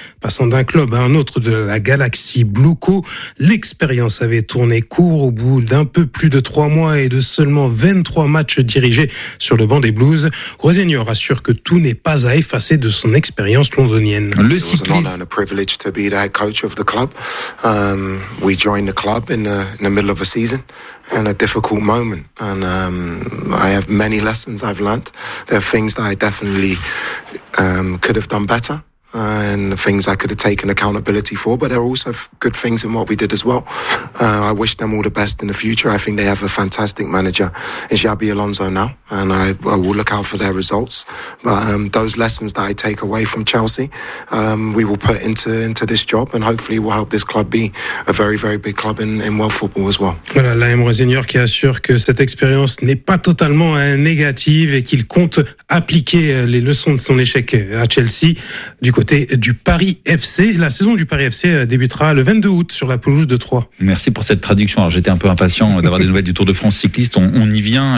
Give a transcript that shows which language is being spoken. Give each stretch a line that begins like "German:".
French: Passant d'un club à un autre de la galaxie Blueco, l'expérience avait tourné court au bout d'un peu plus de 3 mois et de seulement 23 matchs dirigés sur le banc des Blues. Rosenior assure que tout n'est pas à effacer de son expérience londonienne. Le cycliste.
English: We joined the club in the middle of a season. And a difficult moment, and I have many lessons I've learned. There are things that I definitely could have done better. And the things I could have taken accountability for, but there are also good things in what we did as well. I wish them all the best in the future. I think they have a fantastic manager in Xabi Alonso now, and I will look out for their results. But those lessons that I take away from Chelsea, we will put into this job, and hopefully will help this club be a very, very big club in world football as well.
French: Voilà, Liam Rosenior qui assure que cette expérience n'est pas totalement négative et qu'il compte appliquer les leçons de son échec à Chelsea. Du côté du Paris FC, la saison du Paris FC débutera le 22 août sur la pelouse de Troyes. Merci pour cette traduction. Alors, j'étais un peu impatient d'avoir des nouvelles du Tour de France cycliste. On y vient.